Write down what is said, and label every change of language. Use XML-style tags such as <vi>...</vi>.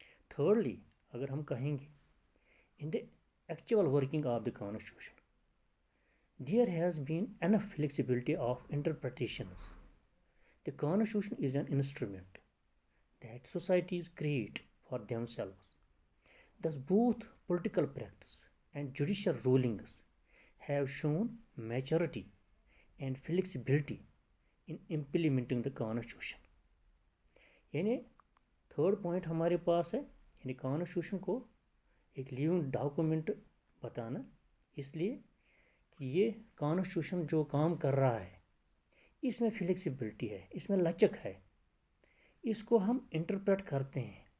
<en>Thirdly, अगर हम कहेंगे in the actual working of the constitution, there has been enough flexibility of interpretations. The constitution is an instrument that societies create for themselves. Thus, both political practice and judicial rulings have shown maturity and flexibility in implementing the Constitution.</en> <hi>यानी third point हमारे पास है, यानी constitution को एक living document बताना, इसलिए कि ये कॉन्स्टिट्यूशन जो काम कर रहा है इसमें फ्लेक्सिबिलिटी है, इसमें लचक है, इसको हम इंटरप्रेट करते हैं।</hi>